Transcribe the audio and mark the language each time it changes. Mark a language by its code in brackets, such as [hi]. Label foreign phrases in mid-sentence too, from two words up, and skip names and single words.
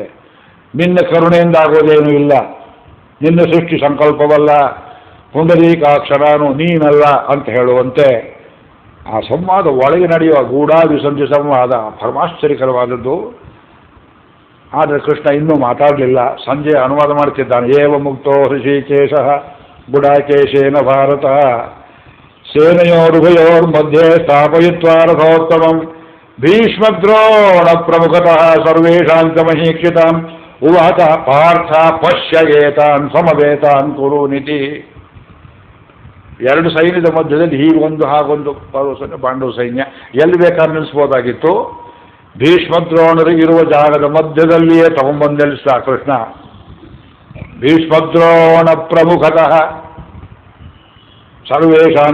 [kn] ನಿನ್ನ ಕರುಣೆಯಿಂದ ಆಗೋದೇನೂ ಇಲ್ಲ, ನಿನ್ನ ಸೃಷ್ಟಿ ಸಂಕಲ್ಪವಲ್ಲ, ಪುಂಡರೀಕಾಕ್ಷರಾನು ನೀನಲ್ಲ ಅಂತ ಹೇಳುವಂತೆ ಆ ಸಂವಾದ ಒಳಗೆ ನಡೆಯುವ ಗೂಢಾಭಿಸಂಧಿ ಸಂವಾದ ಪರಮಾಶ್ಚರ್ಯಕರವಾದದ್ದು. ಆದರೆ ಕೃಷ್ಣ ಇನ್ನೂ ಮಾತಾಡಲಿಲ್ಲ. ಸಂಜೆ ಅನುವಾದ ಮಾಡ್ತಿದ್ದಾನೆ. [sa] ಏವ ಮುಕ್ತೋ ಹೃಷಿಕೇಶ ಗುಡಾಕೇಶೇನ ಭಾರತ ಸೇನೆಯೋರುಭಯೋರ್ಮಧ್ಯೆ ಸ್ಥಾಪಯಿತ್ವಾ ರಥೋತ್ತಮಂ ಭೀಷ್ಮದ್ರೋಣ ಪ್ರಮುಖತಃ ಸರ್ವೇಷಾಂ ಮಹೀಕ್ಷಿತಾಂ ಉವಾಚ ಪಾರ್ಥ ಪಶ್ಯ ಏತಾನ್ ಸಮವೇತಾನ್ ಕುರುನಿತಿ. [kn] 2 ಸೈನ್ಯದ ಮಧ್ಯದಲ್ಲಿ ಹೀಗೊಂದು ಹಾಗೊಂದು ಪಾಂಡವ ಸೈನ್ಯ ಎಲ್ಲಿ ಬೇಕಾದ್ರೆ ನಿಲ್ಲಿಸ್ಬೋದಾಗಿತ್ತು. ಭೀಷ್ಮದ್ರೋಣರು ಇರುವ ಜಾಗದ ಮಧ್ಯದಲ್ಲಿಯೇ ತಗೊಂಡ್ಬಂದು ನಿಲ್ಲಿಸಿದ ಕೃಷ್ಣ. [sa] ಭೀಷ್ಮದ್ರೋಣ ಪ್ರಮುಖತಃ ಸರ್ವೇಷಾಂ.